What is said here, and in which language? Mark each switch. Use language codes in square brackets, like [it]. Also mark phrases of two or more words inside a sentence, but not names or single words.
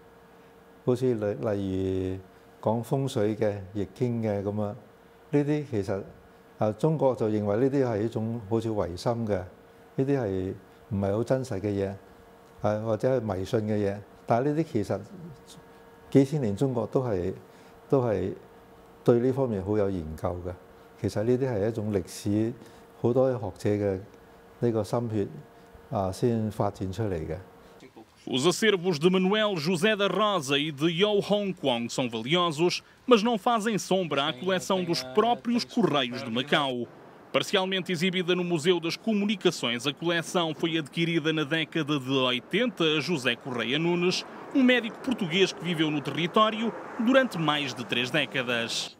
[yue] 好似例如講風水嘅、易經嘅咁呢啲其實中國就認為呢啲係一種好似違心嘅，呢啲係唔係好真實嘅嘢，或者係迷信嘅嘢。但係呢啲其實幾千年中國都係對呢方面好有研究嘅。其實呢啲係一種歷史，好多學者嘅呢個心血先發展出嚟嘅。 [pt] Os acervos de Manuel José da Rosa e de Yo Hong Kwong são valiosos, mas não fazem sombra à coleção dos próprios Correios de Macau. Parcialmente exibida no Museu das Comunicações, a coleção foi adquirida na década de 80 a José Correia Nunes, um médico português que viveu no território durante mais de 3 décadas.